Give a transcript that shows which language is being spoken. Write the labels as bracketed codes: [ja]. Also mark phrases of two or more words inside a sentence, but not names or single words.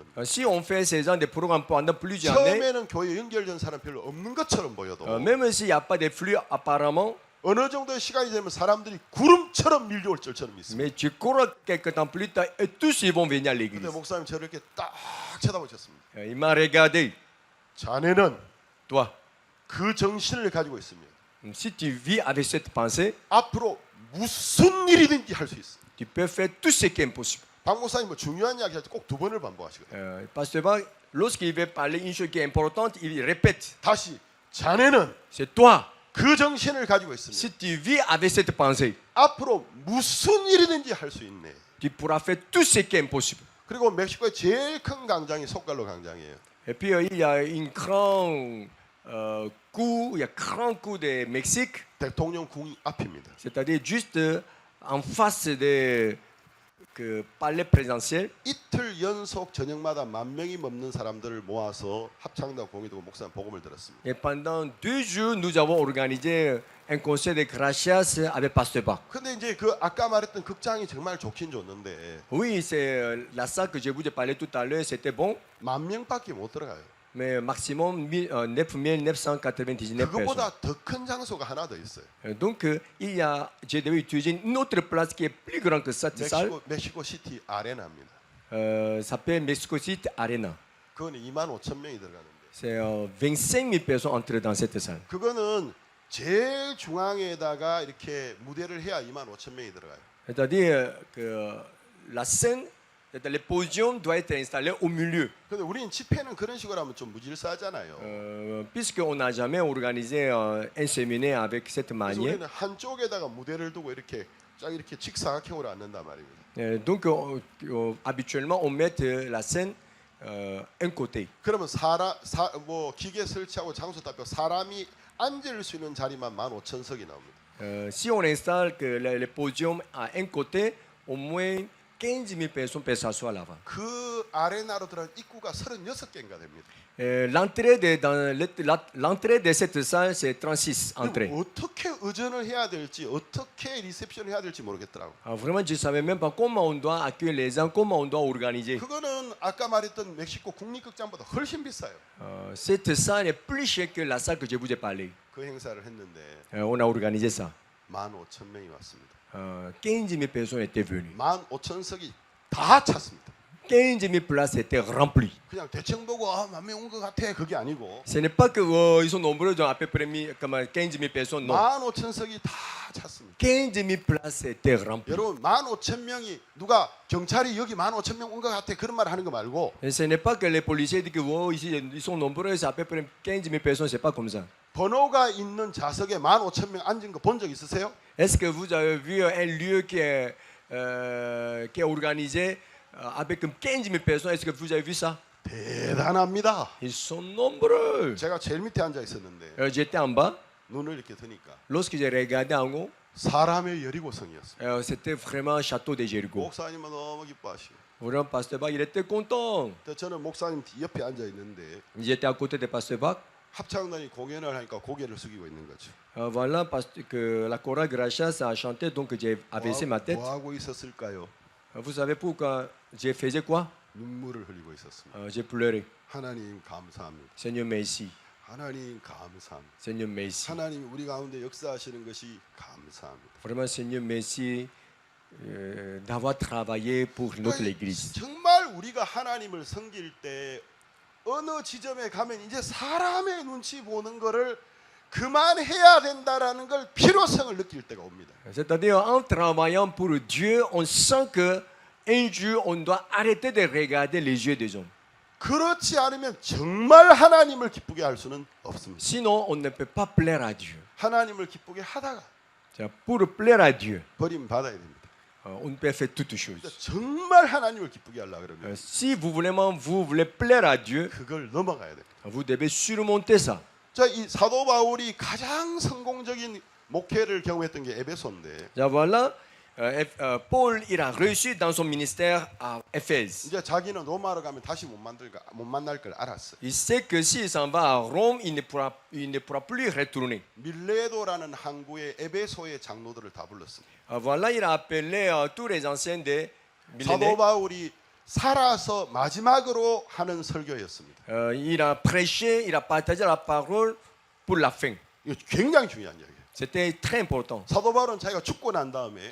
[fr] Si on fait ces genre de programmes pendant plusieurs années, [ko] 처음에는 교회에 연결된 사람 별로 없는 것처럼 보여도 [fr] même s'il n'y a pas de flux apparemment, [ko] 어느 정도의 시간이 되면 사람들이 구름처럼 밀려올 줄처럼 믿습니다. [fr] mais tu cours quelques temps plus tard et tous ils vont venir à l'église. [ko] 근데 목사님 저를 이렇게 딱 쳐다보셨습니다. [fr] Il m'a regardé. [ko] 자네는 [fr] Toi, [ko] 그 정신을 가지고 있습니다. [fr] si tu vis avec cette pensée, [ko] 앞으로 무슨 일이든지 할 수 있어. [fr] tu peux faire tout ce qui est impossible. [ko] 박 목사님 뭐 중요한 이야기 할 때 꼭 두 번을 반복하시거든요. [fr] Pasteur Bach, lorsqu'il veut parler une chose qui est importante, il répète. [ko] 다시 자네는 [fr] C'est toi. [ko] 그 정신을 가지고 있습니다. [fr] Si tu vis avec cette pensée, [ko] 앞으로 무슨 일이든지 할 수 있네. [fr] tu pourras faire tout ce qui est impossible. [ko] 그리고 멕시코의 제일 큰 광장이 속갈로 광장이에요. [fr] Et puis il y a une grande coup, il y a grand coup de Mexique, [ko] 대통령 궁 앞입니다. [fr] c'est-à-dire juste en face de que palais présidentiel. [ko] 이틀 연속 저녁마다 10,000명이 넘는 사람들을 모아서 합창단 공의도 목사님 복음을 들었습니다. [fr] Et pendant 2 jours, nous avons organisé un concert de gracias avec Pasteur Bach. [ko] 근데 이제 그 아까 말했던 극장이 정말 좋긴 좋는데 [fr] Oui, c'est la salle que je vous ai parlé tout à l'heure, c'était bon, [ko] 10,000명밖에 못 들어가요. [fr] mais maximum 9999 personnes. [ko] 그것보다 더 큰 장소가 하나 더 있어요. [fr] Donc, j'ai devais utiliser une autre place qui est plus grande que cette salle. [ko] 멕시코 시티 아레나입니다. [fr] Ça s'appelle Mexico City Arena. [ko] 그거는 25,000명이 들어가는데 [fr] C'est 25 000 personnes entrées dans cette salle. [ko] 그거는 제일 중앙에다가 이렇게 무대를 해야 25,000명이 들어가요. [fr] C'est-à-dire que la scène, le podium doit être installé au milieu. [ko] 근데 우리는 집회는 그런 식으로 하면 좀 무질서하잖아요. [fr] Puisqu'on n'a jamais organisé un séminaire avec cette [ko] 그래서 [fr] manière. [ko] 우리는 한쪽에다가 무대를 두고 이렇게 쫙 이렇게 직사각형으로 앉는단 말입니다. [fr] Donc, habituellement, on met la scène un côté. [ko] 그러면 뭐 기계 설치하고 장소 답변 사람이 앉을 수 있는 자리만 15,000석이 나옵니다. [fr] Si on installe que le podium à un côté, au moins 15 000 personnes peuvent s'asseoir là-bas. [ko] 그 아레나로 들어간 입구가 36개인가 됩니다. [fr] L'entrée de cette salle, c'est 36 entrées. [ko] 어떻게 의전을 해야 될지 어떻게 리셉션을 해야 될지 모르겠더라고. [fr] Vraiment, je ne savais même pas comment on doit accueillir les gens, comment on doit organiser. [ko] 그거는 아까 말했던 멕시코 국립극장보다 훨씬 비싸요. [fr] Cette salle est plus chère que la salle que je vous ai parlé. [ko] 그 행사를 했는데 [fr] On a organisé ça. [ko] 15,000명이 왔습니다. [fr] 15 000 personnes étaient venues. [ko] 15,000석이 다 찼습니다. [fr] 15 000 places étaient remplies. [ko] 그냥 대충 보고 10,000명 온 것 같아 그게 아니고 [fr] Ce n'est pas que ils sont nombreux, à peu près comme 15 000 personnes, non. [ko] 15,000석이 다 찼습니다. [fr] 15 000 places étaient remplies. [ko] 여러분 15,000명이 누가 경찰이 여기 15,000명 온 것 같아 그런 말 하는 거 말고 [fr] Et ce n'est pas que les policiers disent que oh, ici ils sont nombreux, c'est à peu près 15 000 personnes, c'est pas comme ça. [ko] 번호가 있는 좌석에 15,000명 앉은 거 본 적 있으세요? [fr] Est-ce que vous avez vu un lieu qui est organisé avec 15 000 personnes? Est-ce que vous avez vu ça? [ko] 대단합니다. [fr] Ils sont nombreux. [ko] 제가 제일 밑에 앉아 있었는데 [fr] J'étais en bas. [ko] 눈을 이렇게 드니까 [fr] Lorsque j'ai regardé en haut, [ko] 사람의 여리고성이었어요. [fr] c'était vraiment un château de Jéricho. [ko] 목사님은 너무 기뻐하시고 [fr] Vraiment, Pasteur Bach, il était content. [ko] 저는 목사님 옆에 앉아 있는데 [fr] J'étais à côté de Pasteur Bach. [ko] 합창단이 공연을 하니까 고개를 숙이고 있는 거죠. [fr] Voilà, parce que la chorale Gracias a chanté, donc j'ai abaissé ma tête. [ko] 뭐 하고 있었을까요? [fr] Vous savez pourquoi j'ai fait quoi? [ko] 눈물을 흘리고 있었습니다. [fr] J'ai pleuré. [ko] 하나님 감사합니다. [fr] Seigneur, merci. [ko] 하나님 감사합니다. [fr] Seigneur, merci. [ko] 하나님이 우리 가운데 역사하시는 것이 감사합니다. [fr] Vraiment, Seigneur, merci d'avoir travaillé pour notre Église. [ko] 정말 우리가 하나님을 섬길 때 어느 지점에 가면 이제 사람의 눈치 보는 거를 그만해야 된다라는 걸 필요성을 느낄 때가 옵니다. [fr] C'est-à-dire, en travaillant pour Dieu, on sent que un jour, on doit arrêter de regarder les yeux des hommes. [ko] 그렇지 않으면 정말 하나님을 기쁘게 할 수는 없습니다. [fr] Sinon, on ne peut pas plaire à Dieu. [ko] 하나님을 기쁘게 하다가 [fr] Pour plaire à Dieu, [ko] 버림 받아야 됩니다. [fr] on ne peut faire toutes choses. [ko] 정말 하나님을 기쁘게 하려 그러면 [fr] Si vous voulez plaire à Dieu, [ko] 그걸 넘어가야 됩니다. [fr] vous devez surmonter ça. [ko] 자, 이 사도 바울이 가장 성공적인 목회를 경험했던 게 에베소인데 [fr] Là, voilà, Paul, il a réussi dans son ministère à Éphèse. [ko] 이제 자기는 로마로 가면 다시 못 만날 걸 알았어. [fr] Il sait que s'il s'en va à Rome, il ne pourra plus y retourner. [ko] 밀레도라는 항구의 에베소의 장로들을 다 불렀습니다. [fr] Voilà, il a appelé tous les anciens de [ko] 사도 [fr] Milénée. [ko] 바울이 살아서 마지막으로 하는 설교였습니다. [fr] Il a prêché, il a partagé la parole pour la fin. [ko] 이거 굉장히 중요한 이야기예요. [fr] C'était très important. [ko] 사도 바울은 자기가 죽고 난 다음에